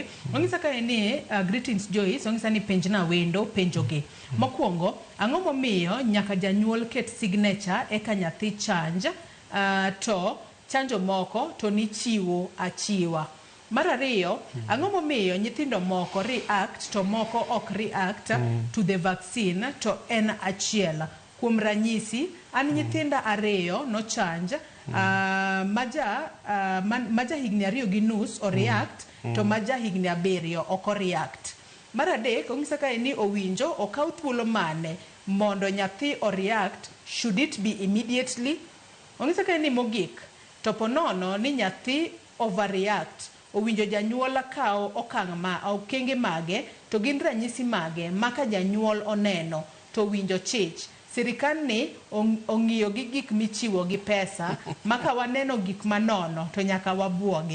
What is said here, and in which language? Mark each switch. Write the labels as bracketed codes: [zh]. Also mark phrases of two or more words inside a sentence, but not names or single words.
[luo] Ong'isa kae ni greetings Joyce, ong'isa ni penjna wendo penjogi. Mokwongo, ang'o momiyo nyaka janyuol ket signature eka nyathi chanj to chanjo moko to nichiwo achiwa? Mar ariyo, ang'o momiyo nyithindo moko react to moko ok [en] react to the vaccine [luo] to en achiel? Kuom ranyisi, an nyithinda ariyo no chanj, maja higni 2.5 o react to maja higni 7 ok o react. Mar adek, ong'isa kae ni owinjo okaw thuolo mane mondo nyathi o react, [en] should it be immediately? [luo] Ong'isa kae ni mogik, to ponono ni nyathi overreact, owinjo janyuol kawo okenge mage to gin ranyisi mage maka janyuol oneno to winjo chich. Sirikal ni ong'iyo gi gik michiwo gi pesa maka waneno gik manono to nyaka wabuoge.